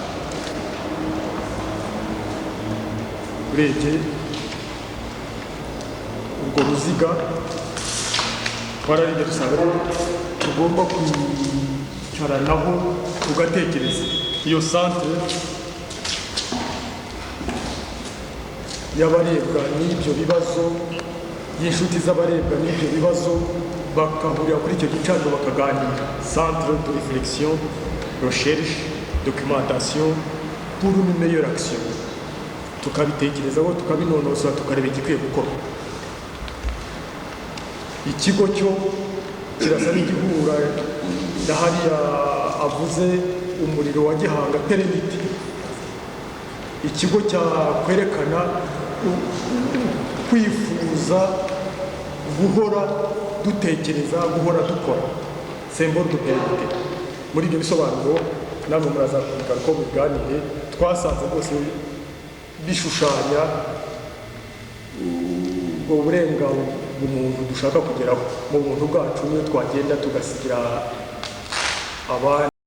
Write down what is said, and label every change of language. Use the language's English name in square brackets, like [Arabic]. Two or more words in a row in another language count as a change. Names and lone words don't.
[Kinyarwanda] Urebye urwo ruziga twararinze dusanga tugomba kwicaranaho tugatekereza iyo santere y'abarebwa n'ibyo bibazo, y'inshuti z'abarebwa n'ibyo bibazo, bakahurira kuri icyo gicaniro bakaganira. [French] Centre de réflexion, recherche, documentation pour une meilleure action. [Kinyarwanda] Tukabitekerezaho, tukabinonosora, tukareba igikwiye gukorwa. Ikigo cyo kirasa n'igihura na hariya avuze umuriro wa Gihanga Terenite. Ikigo cyakwerekana kwifuza guhora dutekereza, guhora dukora, [French] symbole de Terenite. [Kinyarwanda] Muri ibyo bisobanuro namwe murazakurikira ko biganire, twasanze rwose bishushanya ubwo burenganzira umuntu dushaka kugeraho mu buntu bwacu, niyo twagenda tugasigira abandi